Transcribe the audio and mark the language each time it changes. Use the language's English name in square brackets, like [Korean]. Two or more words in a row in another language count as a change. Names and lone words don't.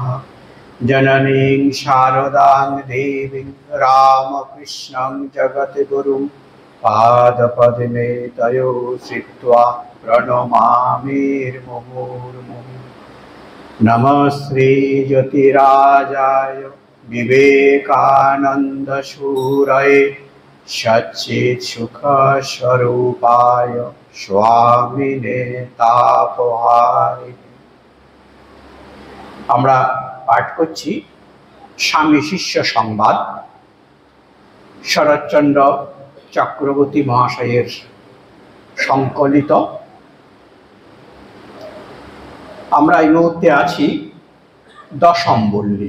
[Sanskrit] जननीं शारदां देवीं रामकृष्णं जगद्गुरुं पादपद्मे तयो श्रित्वा प्रणमामिर्मुहुर्मुहुः। नमः श्री ज्योतिराजाय विवेकानन्दसूरये सच्चित्सुखस्वरूपाय स्वामिने तापहारिणे। [Bangla] আমরা পাঠ করছি স্বামী শিষ্য সংবাদ, শরৎচন্দ্র চক্রবর্তী মহাশয়ের সংকলিত। আমরা এই মুহূর্তে আছি দশম পল্লী।